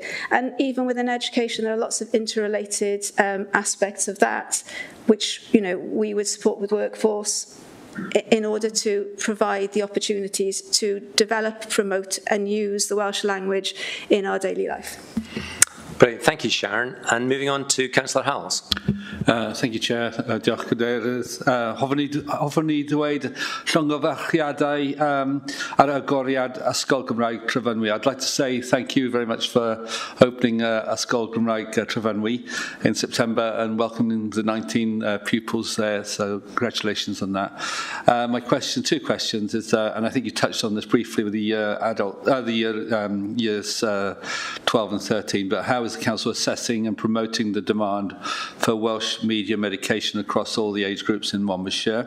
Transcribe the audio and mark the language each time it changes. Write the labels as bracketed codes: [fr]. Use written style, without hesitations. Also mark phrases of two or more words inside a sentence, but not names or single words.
[en] And even within education, there are lots of interrelated aspects of that, which, you know, we would support with workforce in order to provide the opportunities to develop, promote and use the Welsh language in our daily life. Brilliant. Thank you, Sharon. And moving on to Councillor Howells. Thank you, Chair. [cy] Diolch, Cadeirydd. Hoffwn ni dweud llongyfarchiadau ar agoriad Ysgol Gymraeg Trefynwy. [en] I'd like to say thank you very much for opening Ysgol Gymraeg Trefynwy in September and welcoming the 19 pupils there, so congratulations on that. My question, two questions, is, and I think you touched on this briefly with the years 12 and 13, but how is the Council assessing and promoting the demand for Welsh medium education across all the age groups in Monmouthshire?